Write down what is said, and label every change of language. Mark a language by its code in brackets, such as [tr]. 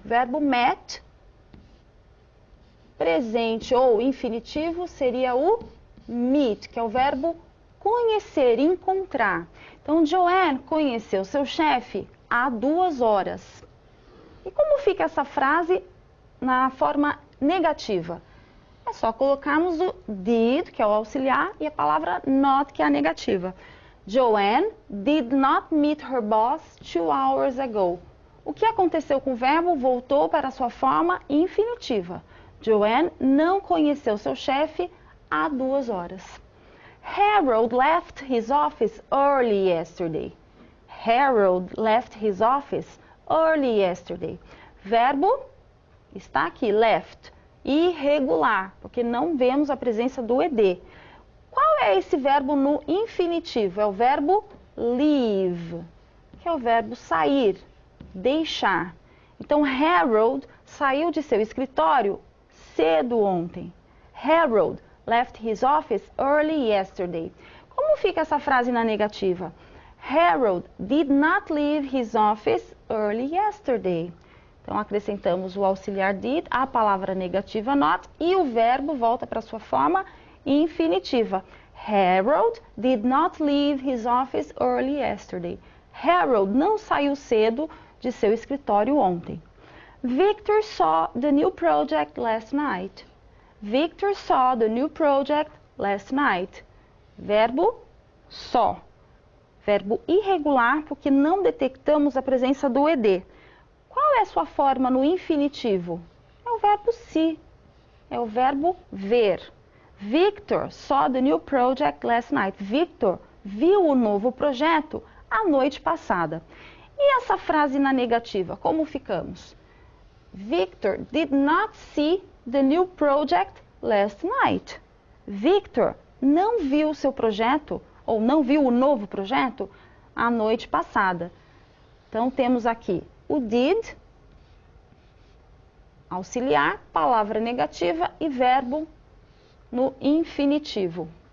[pt] Verbo met, presente ou infinitivo, seria o meet, que é o verbo conhecer, encontrar. Então, Joanne conheceu seu chefe há 2 horas. E como fica essa frase na forma negativa? É só colocarmos o did, que é o auxiliar, e a palavra not, que é a negativa. [en] Joanne did not meet her boss 2 hours ago. [pt] O que aconteceu com o verbo? Voltou para a sua forma infinitiva. Joanne não conheceu seu chefe há 2 horas. [en] Harold left his office early yesterday. Harold left his office early yesterday. [pt] Verbo está aqui, left. Irregular, porque não vemos a presença do ED. Qual é esse verbo no infinitivo? É o verbo leave, que é o verbo sair, deixar. Então, Harold saiu de seu escritório cedo ontem. [en] Harold left his office early yesterday. [pt] Como fica essa frase na negativa? [en] Harold did not leave his office early yesterday. [pt] Então, acrescentamos o auxiliar did, a palavra negativa not, e o verbo volta para sua forma infinitiva. [en] Harold did not leave his office early yesterday. [pt] Harold não saiu cedo de seu escritório ontem. [en] Victor saw the new project last night. Victor saw the new project last night. [pt] Verbo saw. Verbo irregular, porque não detectamos a presença do ED. Qual é a sua forma no infinitivo? É o verbo see, é o verbo ver. [en] Victor saw the new project last night. [pt] Victor viu o novo projeto a noite passada. E essa frase na negativa, como ficamos? [en] Victor did not see the new project last night. [pt] Victor não viu o seu projeto, ou não viu o novo projeto, a noite passada. Então, temos aqui o did, auxiliar, palavra negativa e verbo no infinitivo.